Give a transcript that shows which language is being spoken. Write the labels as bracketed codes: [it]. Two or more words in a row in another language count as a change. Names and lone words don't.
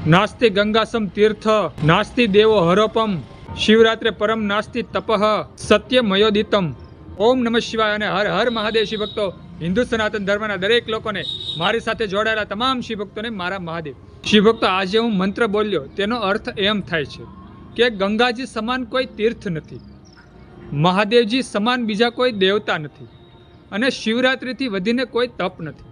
[sa] नास्ति गंगासम तीर्थ नास्ति देवो हरोपम शिवरात्रे परम नास्ति तपः सत्यमयोदितम। ओम नमः शिवाय [gu] અને હર હર મહાદેવ શિવ ભક્તો, હિન્દુ સનાતન ધર્મના દરેક લોકોને, મારી સાથે જોડાયેલા તમામ શિવ ભક્તોને મારા મહાદેવ. શિવ ભક્તો, આજે હું મંત્ર બોલ્યો તેનો અર્થ એમ થાય છે કે ગંગાજી સમાન કોઈ તીર્થ નથી, મહાદેવજી સમાન બીજા કોઈ દેવતા નથી અને શિવરાત્રિથી વધીને કોઈ તપ નથી.